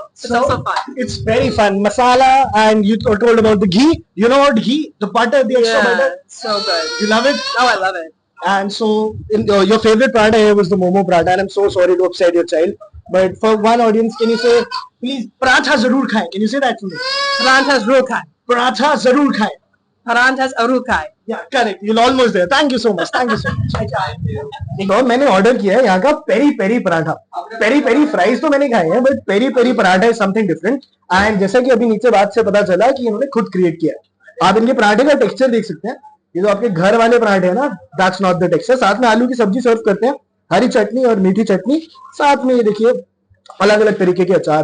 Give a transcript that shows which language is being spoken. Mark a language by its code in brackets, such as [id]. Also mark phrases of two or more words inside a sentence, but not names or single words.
[en] It's also fun. It's very fun. Masala, and you told about the ghee. You know what ghee? The butter, the extra butter. So good. You love it? Oh, I love it. And so, your favorite paratha here was the Momo paratha, and I'm so sorry to upset your child. But for one audience, can you say, please, [hi] पराठा ज़रूर खाए? [en] Can you say that for me? [hi] पराठा ज़रूर खाए. पराठा ज़रूर खाए. पराठे ज़रूर खाए. [en] Yeah, correct. You're almost there. Thank you so much. Thank you so much. [hi] तो मैंने ऑर्डर किया है यहाँ का पेरी पेरी पराठा। पेरी पेरी फ्राइज तो मैंने खाए हैं, बट पेरी पेरी पराठा [en] is something different. [hi] एंड जैसा कि अभी नीचे बात से पता चला कि इन्होंने खुद क्रिएट किया है। आप इनके पराठे का टेक्सचर देख सकते हैं, ये जो आपके घर वाले पराठे हैं ना, [en] that's not the texture. [hi] साथ में आलू की सब्जी सर्व करते हैं, हरी चटनी और मीठी चटनी, साथ में ये देखिए अलग अलग तरीके के अचार।